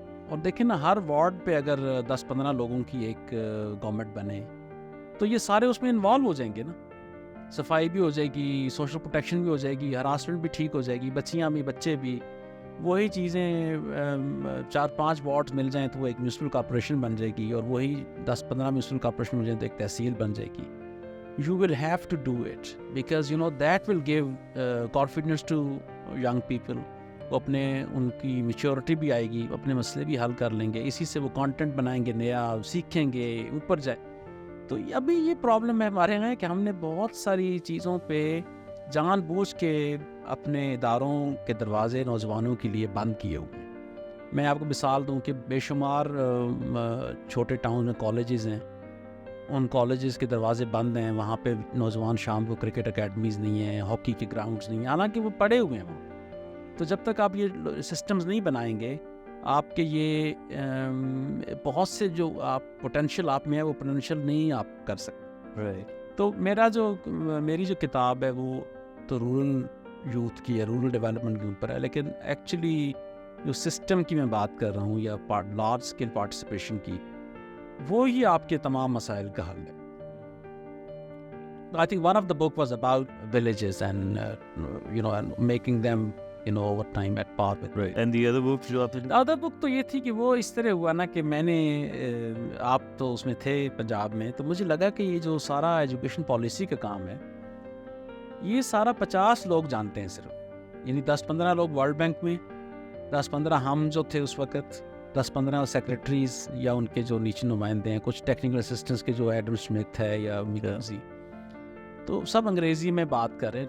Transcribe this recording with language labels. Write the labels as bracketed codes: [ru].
[ur] اور دیکھیں نا، ہر وارڈ پہ اگر 10-15 لوگوں کی ایک گورنمنٹ بنے تو یہ سارے اس میں انوالو ہو جائیں گے نا. صفائی بھی ہو جائے گی، سوشل پروٹیکشن بھی ہو جائے گی، ہراسمنٹ بھی ٹھیک ہو جائے گی، بچیاں بھی بچے بھی. وہی چیزیں 4-5 وارڈ مل جائیں تو وہ ایک میونسپل کارپوریشن بن جائے گی، اور وہی 10-15 میونسپل کارپوریشن مل جائیں تو ایک تحصیل بن جائے گی. [en] You will have to do it because you know that will give confidence to young people. [ur] وہ اپنے ان کی میچورٹی بھی آئے گی، اپنے مسئلے بھی حل کر لیں گے، اسی سے وہ کانٹینٹ بنائیں گے، نیا سیکھیں گے، اوپر جائے. تو ابھی یہ پرابلم ہے ہمارے یہاں کہ ہم نے بہت ساری چیزوں پہ جان بوجھ کے اپنے اداروں کے دروازے نوجوانوں کے لیے بند کیے ہوئے ہیں. میں آپ کو مثال دوں کہ بے شمار چھوٹے ٹاؤن میں کالجز ہیں، ان کالجز کے دروازے بند ہیں، وہاں پہ نوجوان شام کو کرکٹ اکیڈمیز نہیں ہیں، ہاکی کے گراؤنڈز نہیں ہیں، حالانکہ وہ پڑے ہوئے ہیں وہاں. تو جب تک آپ یہ سسٹمز نہیں بنائیں گے، آپ کے یہ بہت سے جو آپ پوٹینشیل آپ میں ہے وہ پوٹینشیل نہیں آپ کر سکتے. [en] right [ur] تو میری جو کتاب ہے وہ تو رورل یوتھ کی ہے، رورل ڈیولپمنٹ کے اوپر ہے، لیکن ایکچولی جو سسٹم کی میں بات کر رہا ہوں یا لارج اسکیل پارٹیسپیشن کی، وہ ہی آپ کے تمام مسائل کا حل ہے. [en] I think one of the book was about villages and and making them over time at par with. Right and the other book [ur] جو آپ نے ادر بک تو یہ تھی کہ وہ اس طرح ہوا نا کہ میں نے آپ تو اس میں تھے پنجاب میں، تو مجھے لگا کہ یہ جو سارا ایجوکیشن پالیسی کا کام ہے یہ سارا 50 لوگ جانتے ہیں صرف، یعنی 10-15 لوگ ورلڈ بینک میں، 10-15 ہم جو تھے اس وقت، 10-15 سیکریٹریز یا ان کے جو نیچے نمائندے ہیں، کچھ ٹیکنیکل اسسٹنٹس کے جو ایڈم اسمتھ ہے یا میکنزی، تو سب انگریزی میں بات کر رہے ہیں.